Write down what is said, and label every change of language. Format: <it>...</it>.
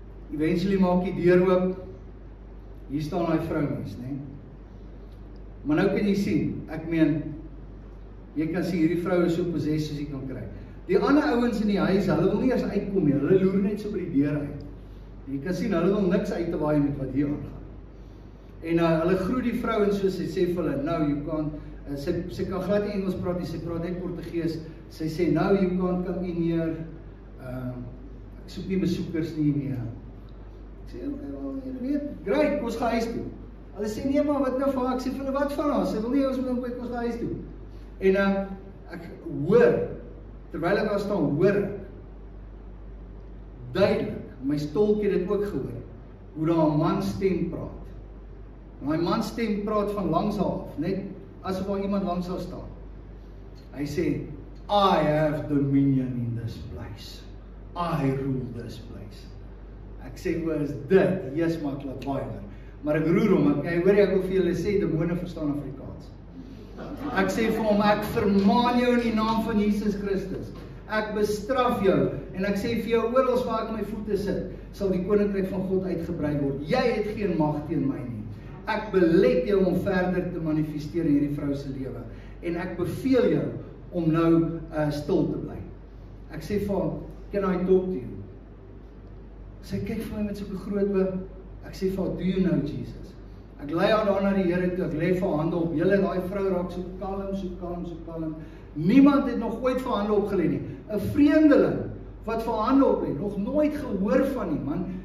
<af>Eventually maak die deur oop, hier staan daai vroumies, né? Maar nou kan jy sien, ek meen, jy kan sien, hierdie vrou is so possessed soos jy kan kry. Die ander ouens in die huis, hulle wil nie eers uitkom nie, hulle loer net so by die deur uit. Jy kan sien, hulle wil niks uit te waai met wat hier aangaan. En hulle groet die vrou en so, sy sê vir hulle, nou,</af> <en>you can't,</en> <af>sy kan glad nie Engels praat nie, sy praat net Portugees, sy sê, nou,</af> <en>you can't come in here,</en> <af>ek soek nie besoekers nie meer. Ek sê, okay, wel, jy weet, great, kom ons gaan huis toe. Hulle sê, nee, maar wat nou van haar? Ek sê vir hulle, wat van haar? Sy wil nie, ons moet kom ons gaan huis toe. En ek hoor, terwyl ek daar staan, hoor ek, duidelik, my stolk het dit ook gehoor, hoe daar 'n man stem praat. En daai man stem praat van langs haar af, net asof daar iemand langs haar staan.</af> <en>Hy sê, I have dominion in this place. I rule this place.</en> <af>Ek sê, hoe is dit? Yes, maar ek laat baie. Maar ek roer hom, ek hoor ek wil vir julle sê, demone verstaan Afrikaans. Ek sê vir hom, ek vermaan jou in die naam van Jesus Christus. Ek bestraf jou, en ek sê vir jou, oral waar ek my voete sit, sal die koninkryk van God uitgebrei word. Jy het geen mag teen my nie. Ek belet jou om verder te manifesteer in hierdie vrou se lewe. En ek beveel jou om nou stil te bly. Ek sê vir hom,</af> <en>can I talk to you?</en> <af>Sy kyk vir my met so'n groot oë. Ek sê vir haar,</af> <en>do you know Jesus?</en> <af>Ek lei haar daar na die Here toe, ek lê vir hande op. Julle, daai vrou raak so kalm, so kalm, so kalm. Niemand het nog ooit vir hande opgelê nie. 'n Vreemdeling wat vir hande oplê, nog nooit gehoor van nie, man.</af>